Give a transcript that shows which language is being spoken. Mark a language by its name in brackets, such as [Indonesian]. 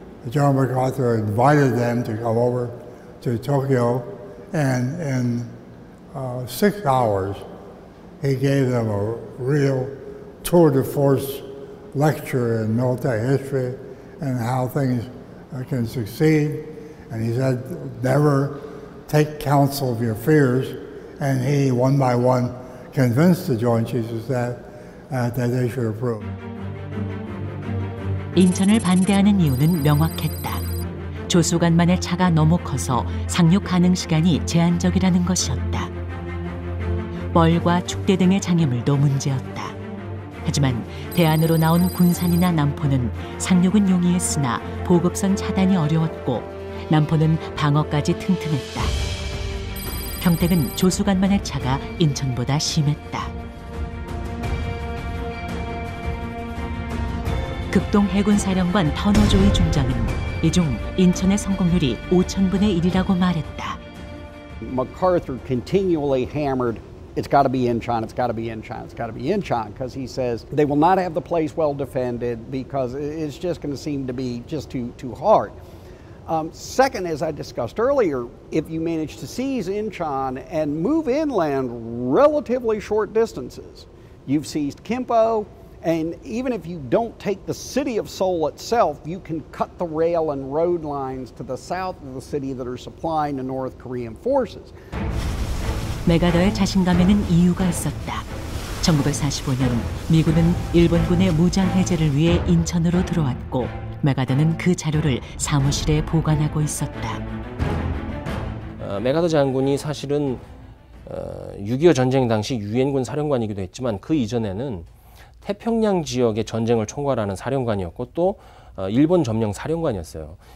[English] General MacArthur invited them to come over to Tokyo, and in 6 hours, he gave them a real tour de force lecture in military history and how things can succeed. And he said, never take counsel of your fears. And he, one by one, convinced the Joint Chiefs of Staff that they should approve. [Korean] 인천을 반대하는 이유는 명확했다. 조수간만의 차가 너무 커서 상륙 가능 시간이 제한적이라는 것이었다. 뻘과 축대 등의 장애물도 문제였다. 하지만 대안으로 나온 군산이나 남포는 상륙은 용이했으나 보급선 차단이 어려웠고 남포는 방어까지 튼튼했다. 평택은 조수간만의 차가 인천보다 심했다. 극동 해군사령관 터너조이 중장은 이중 인천의 성공률이 5,000분의 1이라고 말했다. [English] MacArthur continually hammered, it's got to be Incheon, it's got to be Incheon, it's got to be Incheon, because he says they will not have the place well defended because it's just going to seem to be just too hard. Second, as I discussed earlier, if you manage to seize Incheon and move inland relatively short distances, you've seized Kimpo, and even if you don't take the city of Seoul itself, you can cut the rail and road lines to the south of the city that are supplying the North Korean forces. [Korean] 메가더의 자신감에는 이유가 있었다. 1945년 미군은 일본군의 무장 해제를 위해 인천으로 들어왔고 메가더는 그 자료를 사무실에 보관하고 있었다. 메가더 장군이 사실은 6.25 전쟁 당시 유엔군 사령관이기도 했지만 그 이전에는 태평양 지역의 전쟁을 총괄하는 사령관이었고 또 일본 점령 사령관이었어요.